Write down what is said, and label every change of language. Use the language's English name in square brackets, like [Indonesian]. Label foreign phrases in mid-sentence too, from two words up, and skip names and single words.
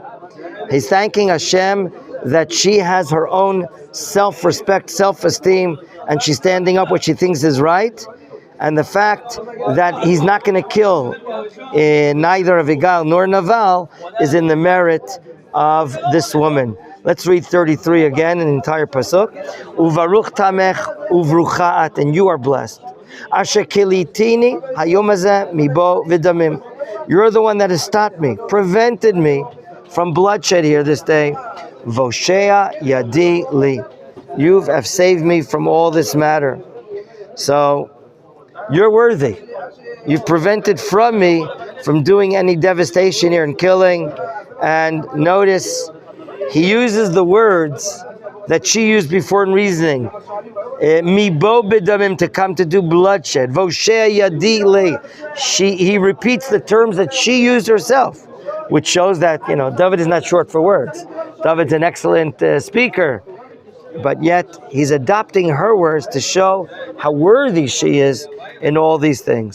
[English] He's thanking Hashem that she has her own self-respect, self-esteem, and she's standing up what she thinks is right. And the fact that he's not going to kill neither Avigail nor Naval is in the merit of this woman. Let's read 33 again, an entire pasuk. [Hebrew] וברוך טעמך וברוכה את, [English] and you are blessed. [Hebrew] אשר כליתני היום הזה מבוא בדמים. [English] You're the one that has stopped me, prevented me from bloodshed here this day. [Hebrew] והושע ידי לי. [English] You have saved me from all this matter. So You're worthy. You've prevented from me from doing any devastation here and killing. And notice, he uses the words that she used before in reasoning. [Hebrew] מבוא בדמים, [English] to come to do bloodshed. [Hebrew] והושע ידי לי. [English] He repeats the terms that she used herself, which shows that, David is not short for words. David's an excellent speaker, but yet he's adopting her words to show how worthy she is in all these things.